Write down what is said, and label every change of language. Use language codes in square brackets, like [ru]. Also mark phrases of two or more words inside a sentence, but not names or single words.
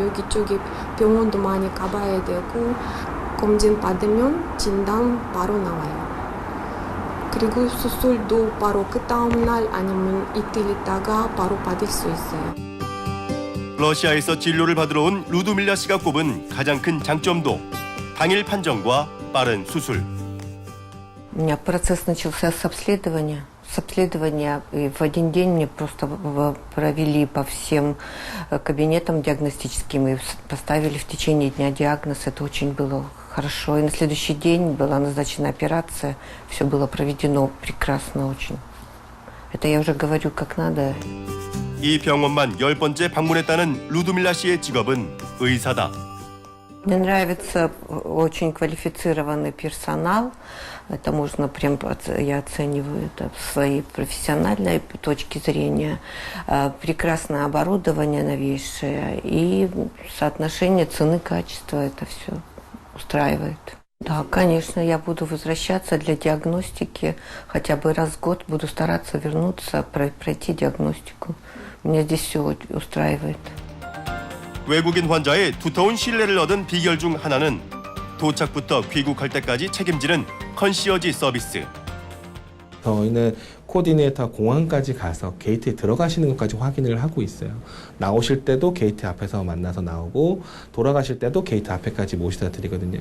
[ko] 여기저기 병원도 많이 가봐야 되고 검진 받으면 진단 바로 나와요. 그리고 수술도 바로 그 다음날 아니면 이틀 있다가 바로 받을 수 있어요. 러시아에서 진료를 받으러 온 루드밀라 씨가 꼽은 가장 큰 장점도 당일 판정과 빠른 수술. [ru] У меня процесс начался с обследования. С обследования и в один день мне просто провели по всем кабинетам диагностическим и поставили в течение дня диагноз. Это очень было хорошо. И на следующий день была назначена операция. Все было проведено прекрасно очень. Это я уже говорю как надо. [ko] 이 병원만 10번째 방문했다는 루드밀라 씨의 직업은 의사다. [ru] Мне нравится очень квалифицированный персонал. Это можно прям, я оцениваю это с своей профессиональной точки зрения. Прекрасное оборудование новейшее и соотношение цены-качества. Это все устраивает. Да, конечно, я буду возвращаться для диагностики. Хотя бы раз в год буду стараться вернуться, пройти диагностику. Меня здесь все устраивает. [ko] 외국인 환자의 두터운 신뢰를 얻은 비결 중 하나는 도착부터 귀국할 때까지 책임지는 컨시어지 서비스. 저희는 코디네이터 공항까지 가서 게이트에 들어가시는 것까지 확인을 하고 있어요. 나오실 때도 게이트 앞에서 만나서 나오고 돌아가실 때도 게이트 앞에까지 모시다 드리거든요.